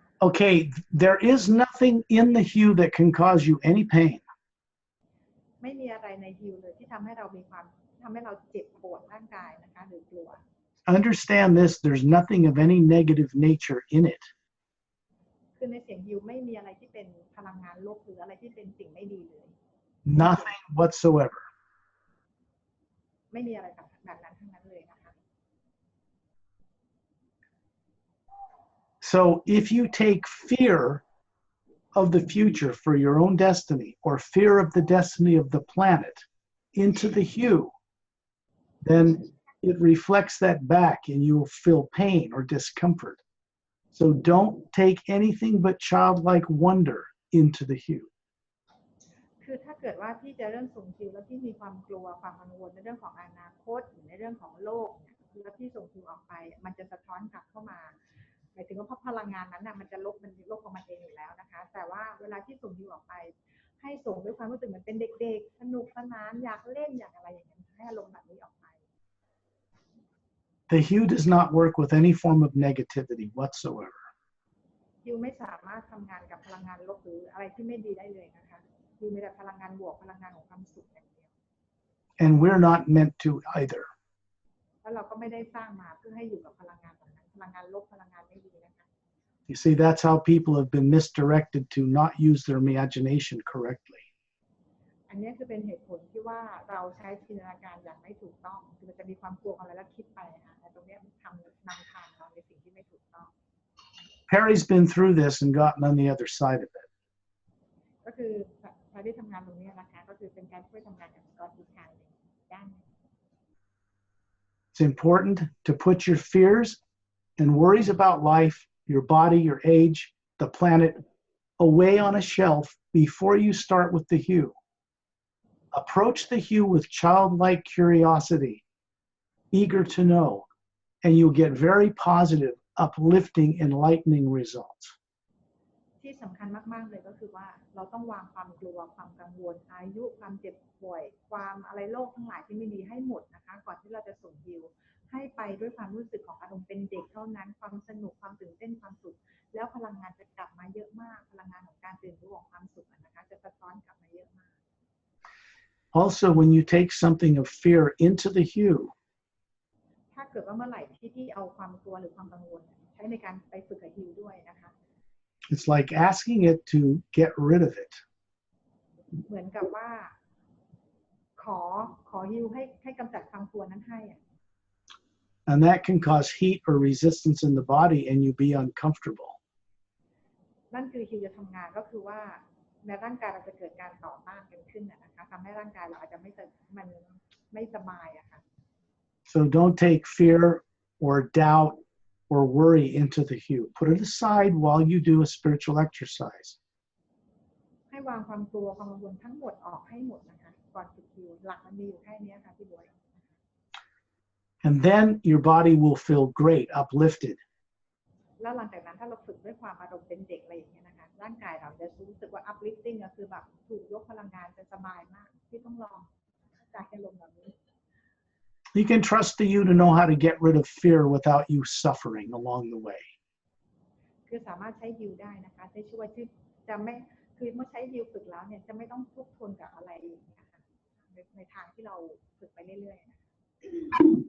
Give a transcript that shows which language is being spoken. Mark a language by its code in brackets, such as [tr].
[en] Okay, there is nothing in the hue that can cause you any pain. [th] ไม่มีอะไรในฮิวเลยที่ทำให้เรามีความทำให้เราเจ็บปวดร่างกายนะคะหรือกลัว [en] Understand this, there's nothing of any negative nature in it. [th] คือในเสียงฮิวไม่มีอะไรที่เป็นพลังงานลบหรืออะไรที่เป็นสิ่งไม่ดีเลย [en] Nothing whatsoever. [th] ไม่มีอะไรแบบนั้นทั้งนั้นเลยนะคะ [en] So if you take fear of the future for your own destiny or fear of the destiny of the planet into the hue, then it reflects that back and you will feel pain or discomfort. So don't take anything but childlike wonder into the hue. [th] คือถ้า เกิดว่าพี่จะเริ่มส่งฮิวแล้วพี่มีความกลัวความกังวลในเรื่องของอนาคตหรือในเรื่องของโลกเนี่ยแล้วพี่ส่งฮิวออกไปมันจะสะท้อนกลับเข้ามาหมายถึงว่าพลังงานนั้นน่ะมันจะลบของมันเองอยู่แล้วนะคะแต่ว่าเวลาที่ส่งฮิวออกไปให้ส่งด้วยความรู้สึกเหมือนเป็นเด็กๆสนุกสนานอยากเล่นอยากอะไรอย่างนี้ให้อารมณ์แบบนี้ออกไป [en] The hue does not work with any form of negativity whatsoever. [th] ฮิวไม่สามารถทำงานกับพลังงานลบหรืออะไรที่ไม่ดีได้เลยนะคะฮิวมีแต่พลังงานบวกพลังงานของความสุขอย่างเดียว [en] And we're not meant to either. [th] แล้วเราก็ไม่ได้สร้างมาเพื่อให้อยู่กับพลังงานแบบนั้นพลังงานลบพลังงานไม่ดีนะคะ [en] You see, that's how people have been misdirected to not use their imagination correctly. [th] อันนี้คือเป็นเหตุผลที่ว่าเราใช้จินตนาการอย่างไม่ถูกต้องคือมันจะมีความกลัวอะไรแล้วคิดไปค่ะแต่ตรงนี้มันนำทางเราในสิ่งที่ไม่ถูกต้อง [en] Perry's been through this and gotten on the other side of it. [th] ก็คือใครที่ทำงานตรงนี้นะคะก็คือเป็นการช่วยทำงานกับสกอตอีกทางหนึ่งด้าน [en] It's important to put your fears and worries about life, your body, your age, the planet away on a shelf before you start with the hue. Approach the hue with childlike curiosity, eager to know, and you'll get very positive, uplifting, enlightening results. [th] ที่สำคัญมากๆเลยก็คือว่าเราต้องวางความกลัวความกังวลอายุความเจ็บป่วยความอะไรโรคทั้งหลายที่ไม่ดีให้หมดนะคะก่อนที่เราจะส่งฮิวให้ไปด้วยความรู้สึกของอารมณ์เป็นเด็กเท่านั้นความสนุกความตื่นเต้นความสุขแล้วพลังงานจะกลับมาเยอะมากพลังงานของการตื่นรู้ของความสุขนะคะจะสะท้อนกลับมาเยอะมาก [en] Also, when you take something of fear into the hue, [th] ถ้าเกิดว่าเมื่อไหร่ที่เอาความกลัวหรือความกังวลใช้ในการไปฝึกกับฮิวด้วยนะคะ [en] it's like asking it to get rid of it. [th] เหมือนกับว่าขอฮิวให้กำจัดความกลัวนั้นให้ [en] And that can cause heat or resistance in the body and you be uncomfortable. [th] นั่นคือฮิวจะทำงานก็คือว่าในร่างกายเราจะเกิดการต่อต้านกันขึ้นนะคะทำให้ร่างกายเราอาจจะมันไม่สบายอะค่ะ [en] So don't take fear or doubt or worry into the hue. Put it aside while you do a spiritual exercise. [th] ให้วางความกลัวความกังวลทั้งหมดออกให้หมดนะคะก่อนฝึกฮิวหลักมันมีอยู่แค่นี้ค่ะพี่บวย [en] And then your body will feel great, uplifted. [th] แล้วหลังจากนั้นถ้าเราฝึกด้วยความอารมณ์เป็นเด็กอะไรอย่างเงี้ยนะคะร่างกายเราจะรู้สึกว่า uplifting ก็คือแบบถูกยกพลังงานจะสบายมากที่ต้องลองจากอารมณ์แบบนี้ [en] You can trust the you to know how to get rid of fear without you suffering along the way. [th] คือสามารถใช้ฮิวได้นะคะใช้ช่วยที่จะไม่คือเมื่อใช้ฮิวฝึกแล้วเนี่ยจะไม่ต้องทุกข์ทนกับอะไรอย่างเงี้ยค่ะในทางที่เราฝึกไปเรื่อยๆนะคะ